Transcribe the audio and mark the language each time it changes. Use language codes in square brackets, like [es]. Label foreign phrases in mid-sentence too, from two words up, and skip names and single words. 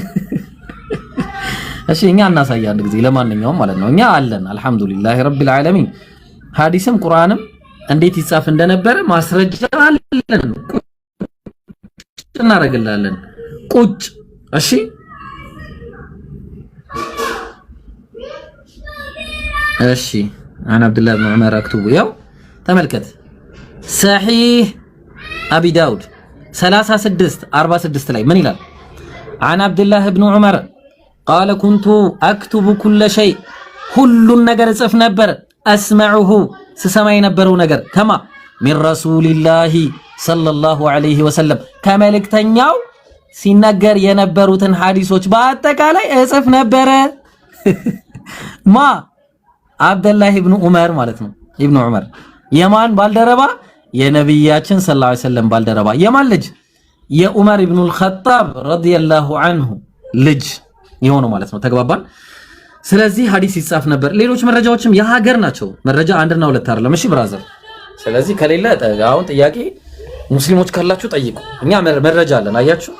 [am] እሺ እኛ እናሳያ አንድ ጊዜ። ለማንኛውም ማለት ነው እኛ አለን [ar] الحمد لله رب العالمين። [am] ሐዲስም ቁርአንም እንዴት ይጻፍ እንደነበረ ማስረጃ አለን። ቁጭ እናደርግላለን ቁጭ። እሺ እሺ [ar] عن عبد الله بن عمر اكتبوا [am] ያው ተመልከት። ሰሒህ አቢ ዳውድ 36:46 ላይ ምን ይላል? [ar] عن عبد الله بن عمر قال كنت اكتب كل شيء [am] ሁሉን ነገር ጽፍ ነበር። اسمعه ስሰማ የነበረው ነገር ከማ [ar] من رسول الله صلى الله عليه وسلم [am] ከመልእክተኛው ሲነገር የነበሩትን ሐዲሶች በአጠቃላይ እጽፍ ነበር። ማ አብዱላህ ኢብኑ ዑመር ማለት ነው። ኢብኑ ዑመር የማን ባልደረባ? የነብያችን [ar] صلى الله عليه وسلم [am] ባልደረባ። የማን ልጅ? የዑመር ኢብኑል ኸጣብ [ar] رضي الله عنه [am] ልጅ የሆነው ማለት ነው። ተግባባን። ስለዚህ ሐዲስ ይጻፍ ነበር። ሌሎች መረጃዎችም የሀገር ናቸው። መረጃ አንድና ሁለት አይደለም። እሺ ብራዘር። ስለዚህ ከሌለ አሁን ጥያቄ ሙስሊሞች ካላችሁ ጠይቁ። እኛ መረጃ አለን። አያችሁ